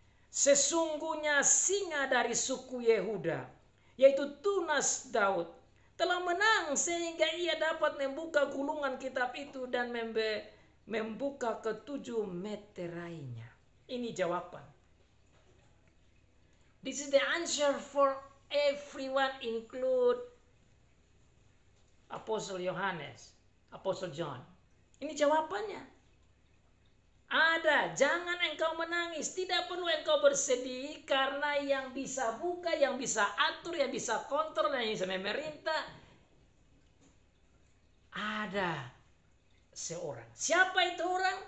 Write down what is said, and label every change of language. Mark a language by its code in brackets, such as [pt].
[id] Sesungguhnya singa dari suku Yehuda, yaitu tunas Daud, telah menang sehingga ia dapat membuka gulungan kitab itu dan membuka ketujuh meterainya. Ini jawaban. [en] This is the answer for everyone, include Apostle Yohanes, Apostle John. [id] Ini jawabannya. Ada, jangan engkau menangis, tidak perlu engkau bersedih, karena yang bisa buka, yang bisa atur, yang bisa kontrol, yang bisa memerintah, ada seorang. Siapa itu orang?